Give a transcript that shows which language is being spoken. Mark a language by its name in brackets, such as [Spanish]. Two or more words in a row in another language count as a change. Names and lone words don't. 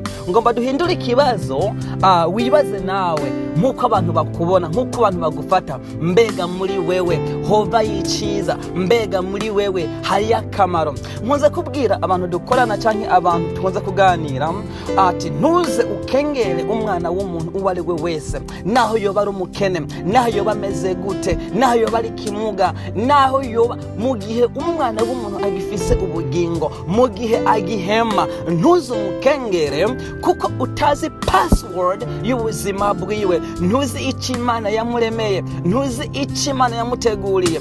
[Kinyarwanda] Ngomba duhindura ikibazo, wibaze nawe nkuko abantu bakubona, nkuko abantu bagufata. Mbega muri wewe Yehova yiciza, mbega muri wewe hari akamaro. Nkunze kubwira abantu dukorana cyangwa abantu tukunze kuganira ati, ntuze ukengere umwana w'umuntu uwo ari we wese, naho yoba ari umukene, naho yoba ameze gute, naho yoba ari kimuga, naho yoba, mu gihe umwana w'umuntu agifise ubugingo, mu gihe agihema, ntuze umukengere, kuko utazi password y'ubuzima bwiwe, ntuzi icyo Imana yamuremeye, ntuzi icyo Imana yamuteguriye.